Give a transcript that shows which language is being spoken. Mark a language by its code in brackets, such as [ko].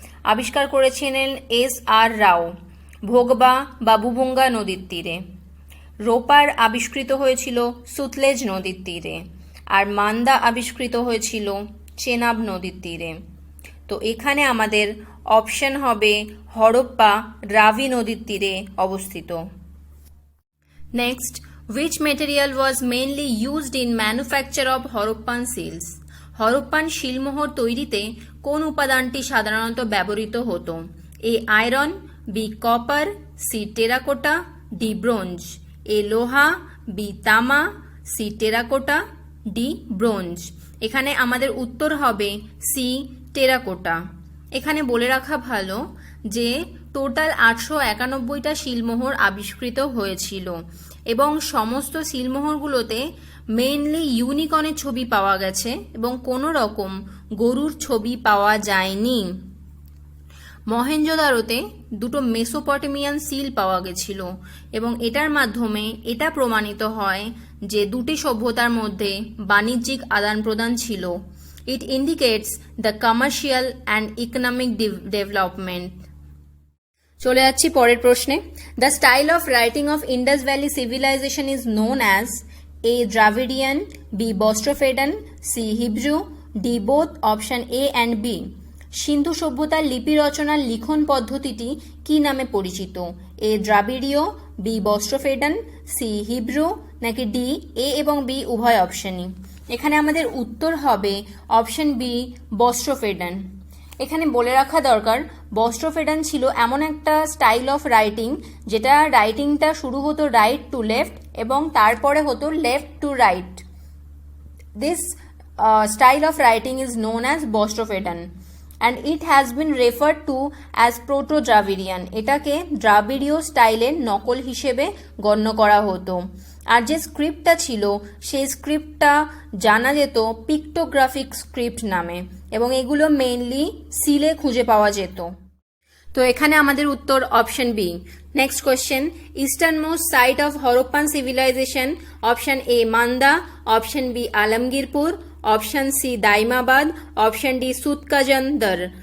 [bn] আবিষ্কার করেছিলেন S.R. রাও, ভোগবা বা বুবুঙ্গা নদীর তীরে। রোপার আবিষ্কৃত হয়েছিল সুতলেজ নদীর তীরে, আর মান্দা আবিষ্কৃত হয়েছিল চেনাব নদীর তীরে। তো এখানে আমাদের অপশন হবে হরপ্পা রাভি নদীর তীরে অবস্থিত। [en] Next, which material was mainly used in manufacture of Harappan seals? [bn] Harappan শিলমোহর তৈরিতে কোন উপাদানটি সাধারণত ব্যবহৃত হতো? এ iron, B copper, C terracotta, D bronze. এ লোহা, বি তামা, সি টেরাকোটা, ডি ব্রোঞ্জ। এখানে আমাদের উত্তর হবে সি টেরাকোটা। এখানে বলে রাখা ভালো যে টোটাল 891টা শিলমোহর আবিষ্কৃত হয়েছিল, এবং সমস্ত শিলমোহরগুলোতে মেইনলি ইউনিকর্নের ছবি পাওয়া গেছে এবং কোনো রকম গরুর ছবি পাওয়া যায়নি। মহেঞ্জোদারোতে দুটো মেসোপটেমিয়ান সিল পাওয়া গেছিল, এবং এটার মাধ্যমে এটা প্রমাণিত হয় যে দুটি সভ্যতার মধ্যে বাণিজ্যিক আদান প্রদান ছিল। [en] It indicates the commercial and economic development. [bn] চলে যাচ্ছি পরের প্রশ্নে। [en] The style of writing of Indus Valley civilization is known as A. Dravidian, B. Bostrophaedan, C. Hebrew, D. both option A and B. [bn] সিন্ধু সভ্যতার লিপি রচনার লিখন পদ্ধতিটি কি নামে পরিচিত? এ দ্রাবিড়ীয়, বি বস্ট্রোফেডান, সি হিব্রু, নাকি ডি এ এবং বি উভয় অপশনই? এখানে আমাদের উত্তর হবে অপশন বি বস্ট্রোফেডান। এখানে বলে রাখা দরকার, বস্ট্রোফেডান ছিল এমন একটা স্টাইল অফ রাইটিং যেটা রাইটিংটা শুরু হতো রাইট টু লেফট এবং তারপরে হতো left to right. [en] This style of writing is known as Bostrophaedan and it has been referred to as Proto-Dravidian. [bn] এটাকে দ্রাবিড়ীয় স্টাইলের নকল হিসেবে গণ্য করা হতো। আর যে স্ক্রিপ্টটা ছিল সেই স্ক্রিপ্টটা জানা যেত পিক্টোগ্রাফিক স্ক্রিপ্ট নামে, এবং এগুলো মেইনলি সিলে খুঁজে পাওয়া যেত। তো এখানে আমাদের উত্তর option B. Next question, eastern most site of Harappan civilisation, option A Manda, option B Alamgirpur, option C Daimabad, option D সুতকাজন্দর।